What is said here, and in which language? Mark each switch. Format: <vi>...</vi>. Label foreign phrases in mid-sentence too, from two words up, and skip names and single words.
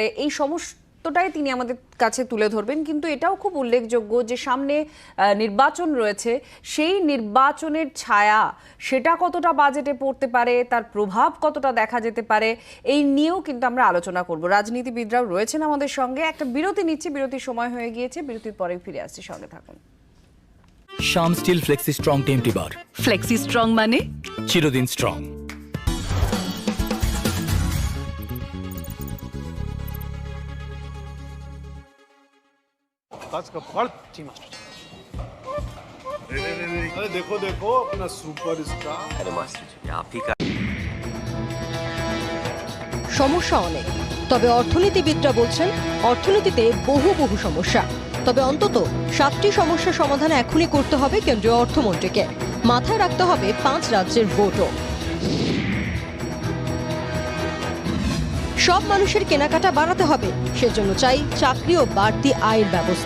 <bn>এই সমস্তটাই তিনি আমাদের কাছে তুলে ধরবেন। কিন্তু এটাও খুব উল্লেখযোগ্য যে সামনে নির্বাচন রয়েছে, সেই নির্বাচনের ছায়া সেটা কতটা বাজেটে পড়তে পারে, তার প্রভাব কতটা দেখা যেতে পারে, এই নিয়েও কিন্তু আমরা আলোচনা করব। রাজনীতিবিদরাও রয়েছেন আমাদের সঙ্গে। একটা বিরতি নিচ্ছি, বিরতির সময় হয়ে গিয়েছে, বিরতির পরে ফিরে আসছি, সঙ্গে থাকুন। শাম স্টিল ফ্লেক্সি স্ট্রং টিএমটি বার। ফ্লেক্সি স্ট্রং মানে চিরদিন স্ট্রং।</bn> <hi>अरे देखो देखो अपना सुपरस्टार। अरे मास्टर जी आप ही का</hi> <bn>সমস্যা অনেক, তবে অর্থনীতিবিদরা বলছেন অর্থনীতিতে বহু বহু সমস্যা। তবে অন্তত 7টি সমস্যা সমাধান এখনই করতে হবে কেন্দ্রীয় অর্থমন্ত্রীকে। মাথায় রাখতে হবে 5 রাজ্যের ভোটও। সব মানুষের কেনাকাটা বাড়াতে হবে, সেজন্য চাই চাকরি ও বাড়তি আয়ের ব্যবস্থা।</bn>